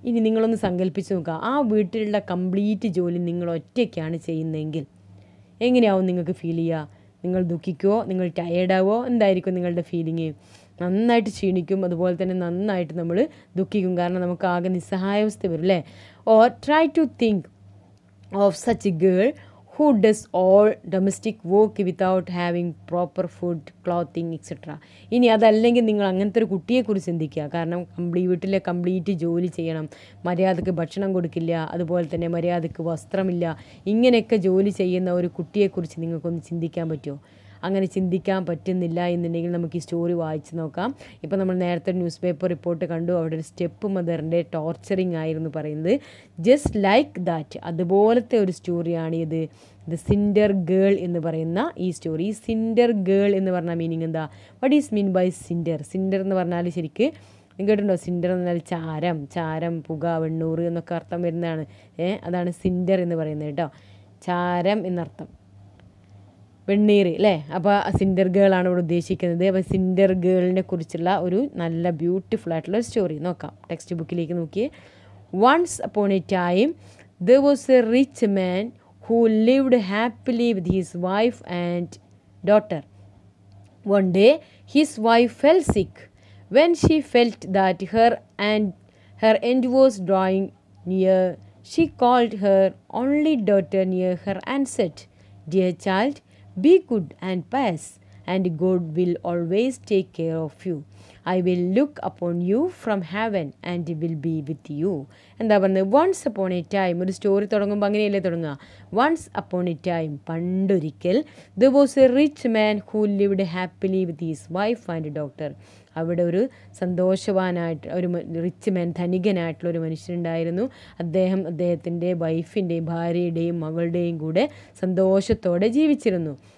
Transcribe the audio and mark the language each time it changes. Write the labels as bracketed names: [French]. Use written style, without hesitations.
[Malayalam] ഇനി നിങ്ങളൊന്ന് സങ്കല്പിച്ച് നോക്കുക, ആ വീട്ടിലുള്ള കംപ്ലീറ്റ് ജോലി നിങ്ങൾ ഒറ്റയ്ക്കാണ് ചെയ്യുന്നതെങ്കിൽ എങ്ങനെയാവും നിങ്ങൾക്ക് ഫീൽ ചെയ്യുക? നിങ്ങൾ ദുഃഖിക്കുമോ? നിങ്ങൾ ടയേർഡാവോ? എന്തായിരിക്കും നിങ്ങളുടെ ഫീലിംഗ്? നന്നായിട്ട് ക്ഷീണിക്കും, അതുപോലെ തന്നെ നന്നായിട്ട് നമ്മൾ ദുഃഖിക്കും. കാരണം നമുക്ക് ആകെ നിസ്സഹായാവസ്ഥ വരും അല്ലേ? [English] Or try to think of such a girl who does all domestic work without having proper food, clothing, etc. [Malayalam] ഇനി അതല്ലെങ്കിൽ നിങ്ങൾ അങ്ങനത്തെ ഒരു കുട്ടിയെക്കുറിച്ച് ചിന്തിക്കുക. കാരണം വീട്ടിലെ കംപ്ലീറ്റ് ജോലി ചെയ്യണം, മര്യാദക്ക് ഭക്ഷണം കൊടുക്കില്ല, അതുപോലെ തന്നെ മര്യാദക്ക് വസ്ത്രമില്ല, ഇങ്ങനെയൊക്കെ ജോലി ചെയ്യുന്ന ഒരു കുട്ടിയെക്കുറിച്ച് നിങ്ങൾക്കൊന്ന് ചിന്തിക്കാൻ പറ്റുമോ? അങ്ങനെ ചിന്തിക്കാൻ പറ്റുന്നില്ല എന്നുണ്ടെങ്കിൽ നമുക്ക് ഈ സ്റ്റോറി വായിച്ച് നോക്കാം. ഇപ്പോൾ നമ്മൾ നേരത്തെ ന്യൂസ് പേപ്പർ റിപ്പോർട്ട് കണ്ടു, അവിടെ ഒരു സ്റ്റെപ്പ് മദറിൻ്റെ ടോർച്ചറിങ് ആയിരുന്നു പറയുന്നത്. [English] just like that, [Malayalam] അതുപോലത്തെ ഒരു സ്റ്റോറിയാണ് ഇത്, ദ സിൻഡർ ഗേൾ എന്ന് പറയുന്ന ഈ സ്റ്റോറി. സിൻഡർ ഗേൾ എന്ന് പറഞ്ഞാൽ മീനിങ് എന്താ? [English] What is mean by cinder? [Malayalam] Cinder എന്ന് പറഞ്ഞാൽ ശരിക്ക് കേട്ടിട്ടുണ്ടോ? സിൻഡർ എന്ന് പറഞ്ഞാൽ ചാരം, ചാരം, പുക, വെണ്ണൂറ് എന്നൊക്കെ അർത്ഥം വരുന്നതാണ്. അതാണ് സിൻഡർ എന്ന് പറയുന്നത് കേട്ടോ. ചാരം എന്നർത്ഥം, വെണ്ണീർ അല്ലേ? അപ്പോൾ സിൻഡർ ഗേളാണ് ഇവിടെ ഉദ്ദേശിക്കുന്നത്. അപ്പോൾ സിൻഡർ ഗേളിനെ കുറിച്ചുള്ള ഒരു നല്ല ബ്യൂട്ടിഫുൾ ആയിട്ടുള്ള സ്റ്റോറി നോക്കാം. ടെക്സ്റ്റ് ബുക്കിലേക്ക് നോക്കിയേ. [English] Once upon a time there was a rich man who lived happily with his wife and daughter. One day his wife fell sick. When she felt that her end was drawing near, she called her only daughter near her and said, "Dear child, be good and pious, and God will always take care of you. I will look upon you from heaven and will be with you." [Malayalam] എന്താ പറയുന്നത്? [English] Once upon a time. [Malayalam] ഒരു story തുടങ്ങുമ്പോൾ അങ്ങനെയല്ലേ തുടങ്ങുക? [English] Once upon a time, പണ്ടൊരിക്കൽ, there was a rich man who lived happily with his wife and daughter. [Malayalam] അവിടെ ഒരു സന്തോഷവാനായിട്ട് ഒരു റിച്ച് മാൻ, ധനികനായിട്ടുള്ള ഒരു മനുഷ്യനുണ്ടായിരുന്നു. അദ്ദേഹത്തിൻ്റെ വൈഫിൻ്റെയും ഭാര്യയുടെയും മകളുടെയും കൂടെ സന്തോഷത്തോടെ ജീവിച്ചിരുന്നു.